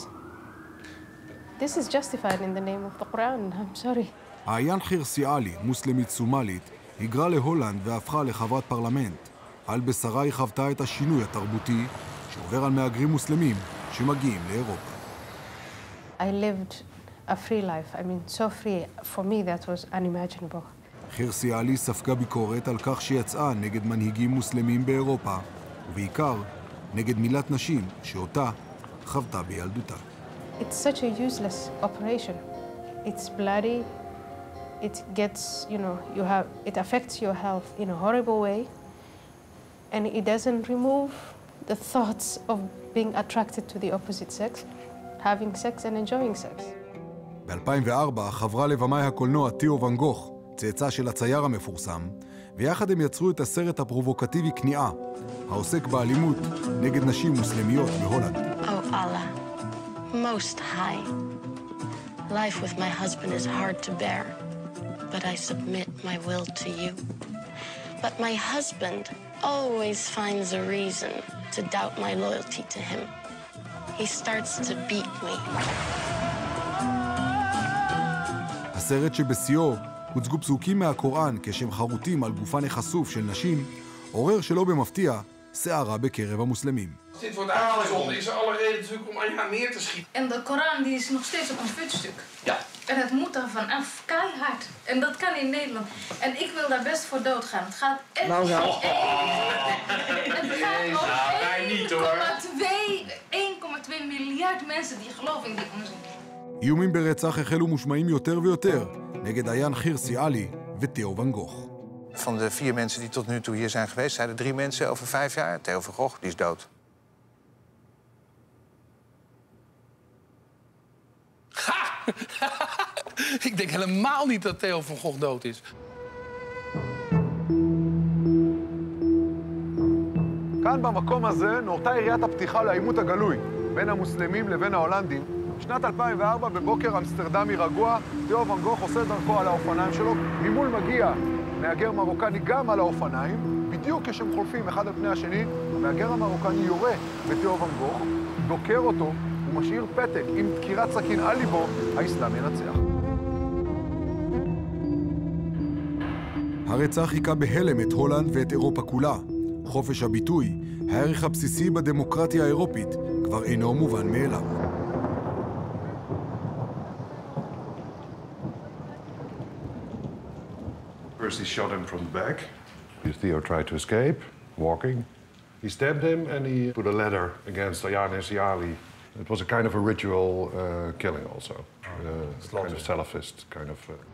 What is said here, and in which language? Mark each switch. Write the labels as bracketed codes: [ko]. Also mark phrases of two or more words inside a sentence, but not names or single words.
[en] This is justified in the name of the Quran, I'm sorry. [he] העיין חירסיאלי, מוסלמית סומלית, היגרה להולנד והפכה לחברת פרלמנט. על בשרה היא חוותה את השינוי התרבותי שעובר על מהגרים מוסלמים שמגיעים לאירופה. [en] I lived a free life. I mean, so free. For me, that was unimaginable. [he] חירסיאלי ספגה ביקורת על כך שיצאה נגד מנהיגים מוסלמים באירופה, ובעיקר נגד מילת נשים שאותה חוותה בילדותה. [en] It's such a useless operation. It's bloody. It gets, it affects your health in a horrible way. And it doesn't remove the thoughts of being attracted to the opposite sex, having sex and enjoying sex. [he] ב-2004 חברה לבמאי הקולנוע תיאו ואן גוך, צאצא של הצייר המפורסם, ויחד הם יצרו את הסרט הפרובוקטיבי כניעה, העוסק באלימות נגד נשים מוסלמיות בהולנד. [en] Oh Allah, most high. Life with my husband is hard to bear, but I submit my will to you. But my husband always finds a reason to doubt my loyalty to him. He starts to beat me. [he] הסרט שבשיאו הוצגו פסוקים מהקוראן כשהם חרוטים על גופן החשוף של נשים, עורר שלא במפתיע סערה בקרב המוסלמים. [nl] Dit wordt aangezonden, is er alle reden natuurlijk om aan neer te schieten. En de Koran die is nog steeds op een voetstuk. Ja. En het moet er vanaf keihard. En dat kan in Nederland. En ik wil daar best voor doodgaan. Het gaat echt Nou, ja. Het gaat om 1,2 miljard mensen die geloven in die onzin. [he] איומים ברצח החלו מושמעים יותר ויותר נגד עיין חירסיאלי ותיאו ואן גוך. [nl] Van de 4 mensen die tot nu toe hier zijn geweest, zijn er 3 mensen over 5 jaar. Theo van Gogh, die is dood. Ik denk helemaal niet dat Theo van Gogh dood is. [he] כאן במקום הזה נורתה יריית הפתיחה לעימות הגלוי בין המוסלמים לבין ההולנדים. בשנת 2004 בבוקר אמסטרדמי רגוע, תיאו ואן גוך עושה דרכו על האופניים שלו. ממול מגיע מהגר מרוקני גם על האופניים. בדיוק כשהם חולפים אחד על פני השני, המהגר המרוקני יורה בתיאו ואן גוך, דוקר אותו ומשאיר פתק עם דקירת סכין על ליבו, האסלאם ינצח. הרצח היכה בהלם את הולנד ואת אירופה כולה. חופש הביטוי, הערך הבסיסי בדמוקרטיה האירופית, כבר אינו מובן מאליו. [en] First he shot him from the back. Theo tried to escape, walking. He stabbed him and he put a ladder against Ayaan Hirsi. It was a kind of a ritual killing also. Kind of Salafist, kind of...